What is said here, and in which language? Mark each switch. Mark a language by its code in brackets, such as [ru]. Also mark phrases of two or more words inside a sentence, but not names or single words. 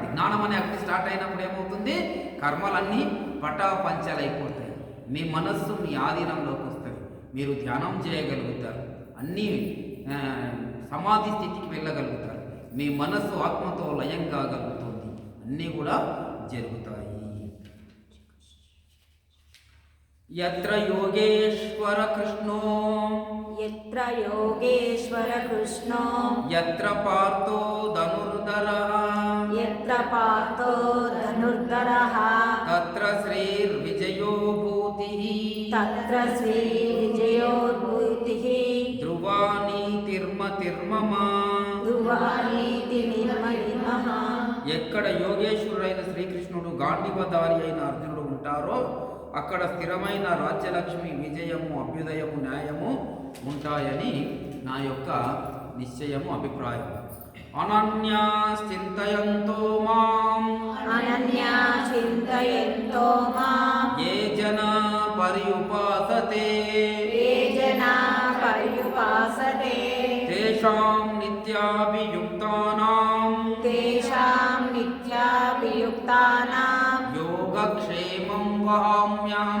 [te] జ్ఞానం అనే అగ్ని స్టార్ట్ అయినప్పుడు ఏమవుతుంది, కర్మలన్నీ పటాపంచలైపోతాయి. మీ మనస్సు మీ ఆధీనంలోకి వస్తుంది, మీరు ధ్యానం చేయగలుగుతారు, అన్నీ సమాధి స్థితికి వెళ్ళగలుగుతారు, మీ మనస్సు ఆత్మతో లయం కాగలుగుతుంది, అన్నీ కూడా జరుగుతాయి. [sa] యత్ర యోగేశ్వర కృష్ణో యత్ర యోగేశ్వర కృష్ణో యత్ర పార్థో ధనుర్ధరః యత్ర పార్థో ధనుర్ధరః తత్ర శ్రీర్విజయో భూతిః తత్ర శ్రీ విజయోద్భూతిః ధ్రువానీతిర్మతిర్మమ. ధ్రువానీతి నిర్మలిమః. [te] ఎక్కడ యోగేశ్వరుడైన శ్రీకృష్ణుడు గాంధీవధారి అయిన అర్జునుడు ఉంటారో అక్కడ స్థిరమైన రాజ్యలక్ష్మి, విజయము, అభ్యుదయము, న్యాయము ఉంటాయని నా యొక్క నిశ్చయము, అభిప్రాయం. [sa] అనన్యా చింతయంతో మాం అనన్యా చింతయంతో మాం ఏ జనా పర్యుపాసతే ఏ జనా పర్యుపాసతే తేషాం నిత్యాభియుక్తానాం తేషాం నిత్యాభియుక్తానాం యోగక్షేమం వహామ్యహం.